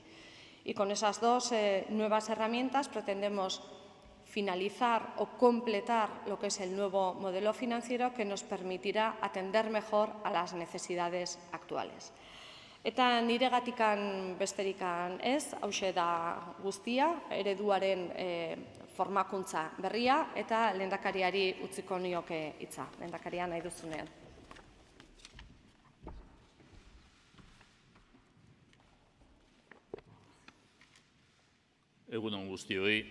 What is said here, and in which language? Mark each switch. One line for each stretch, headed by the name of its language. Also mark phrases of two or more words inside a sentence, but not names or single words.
Spanish: Y con esas dos nuevas herramientas pretendemos finalizar o completar lo que es el nuevo modelo financiero que nos permitirá atender mejor a las necesidades actuales.
Basque: Eta niregatikan besterikan ez, hauxe da guztia, ereduaren formakuntza berria eta lehendakariari utziko nioke hitza. Lehendakaria nahi duzunean. Egunon guztioi.